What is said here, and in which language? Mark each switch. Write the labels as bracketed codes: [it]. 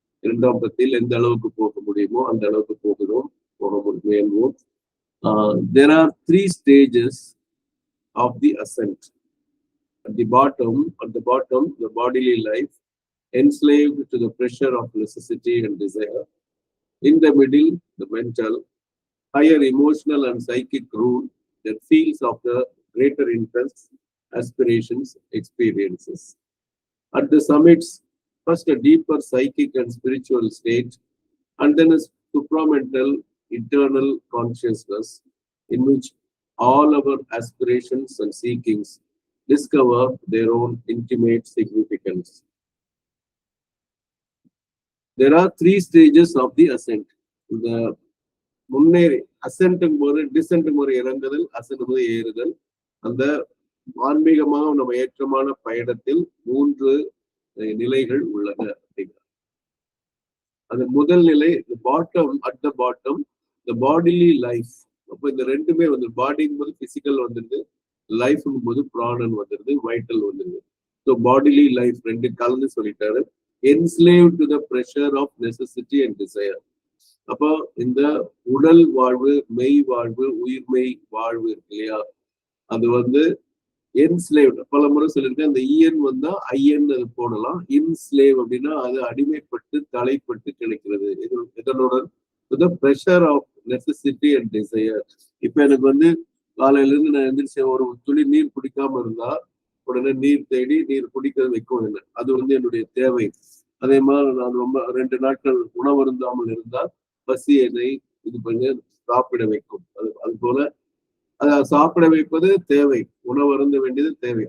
[ta] 2ஆம் பத்தியில் எந்த அளவுக்கு போக முடியுமோ அந்த அளவுக்கு போக முயல்வோம். [en] There are 3 stages of the ascent. At the bottom, the bodily life, enslaved to the pressure of necessity and desire. In the middle, the mental, higher emotional and psychic rule that feels of the greater interests, aspirations, experiences. At the summits, first a deeper psychic and spiritual state, and then a supramental, eternal consciousness in which all our aspirations and seekings discover their own intimate significance. There are 3 stages of the ascent. [ta] The முன்னேறி அசென்ட்டும் போது dissent முறை இறங்குதல், ascent முறை ஏறுதல். அந்த ஆன்மீகமாக நம்ம ஏற்றமான பயணத்தில் 3 நிலைகள் உள்ளன அப்படிங்கிறார். அந்த முதல் நிலை [en] At the bottom the bodily life. [ta] அப்போ இந்த ரெண்டுமே வந்து பாடிங்கும் போது பிசிக்கல் வந்துருது, லைஃப்ங்கும் போது பிராணன் வந்துருது, வைட்டல் வந்துருது. ஸோ பாடிலி லைஃப் ரெண்டு கலந்து சொல்லிட்டாரு. [en] Enslave to the pressure of necessity and desire. [ta] அப்போ இந்த உடல் வாழ்வு, மெய் வாழ்வு, உயிர்மெய் வாழ்வு இருக்கு இல்லையா, அது வந்து என்ஸ்லேவ். பல முறை சொல்லியிருக்கேன். அந்த இஎன் வந்தா ஐஎன் அது போடலாம். இன்ஸ்லேவ் அப்படின்னா அது அடிமைப்பட்டு தலைப்பட்டு கிடைக்கிறது. இதனுடன் [en] pressure of necessity and desire. [ta] இப்ப எனக்கு வந்து காலையில இருந்து நான் எந்திரிச்சு ஒரு துளி நீர் குடிக்காம இருந்தா உடனே நீர் தேடி நீர் குடிக்க வைக்கும் என்ன, அது வந்து என்னுடைய தேவை. அதே மாதிரி நான் ரொம்ப 2 நாட்கள் உணவு இருந்தாமல் இருந்தால் பசி என்னை இது பண்ணி சாப்பிட வைக்கும். அது போல அதை சாப்பிட வைப்பது தேவை, உணவு அருந்த வேண்டியது தேவை.